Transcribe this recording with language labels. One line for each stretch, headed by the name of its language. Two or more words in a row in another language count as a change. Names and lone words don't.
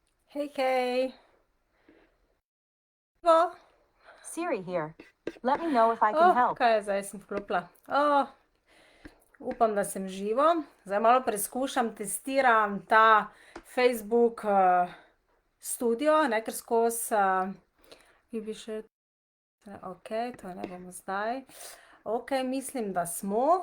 Slovenian: Hej, hej. Živo?
English: Siri here. Let me know if I can help.
Slovenian: Kaj je zdaj, sem vklopila. Upam, da sem živo. Zdaj malo preizkušam, testiram ta Facebook studio, ker skozi, ki bi še, ok, to ne bomo zdaj. Ok, mislim, da smo.